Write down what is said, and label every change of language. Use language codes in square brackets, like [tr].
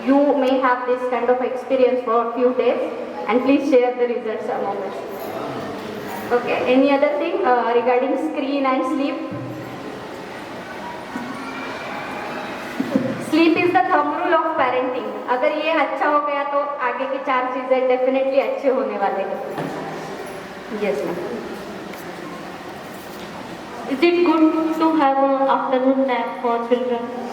[en] You may have this kind of experience for a few days, and please share the results among us. Okay, any other thing regarding screen and sleep? Sleep is the thumb rule of parenting. [hi] अगर ये अच्छा हो गया तो आगे की 4 चीजें definitely अच्छे होने वाले हैं. [en] Yes ma'am. Is it good to have an afternoon nap for children?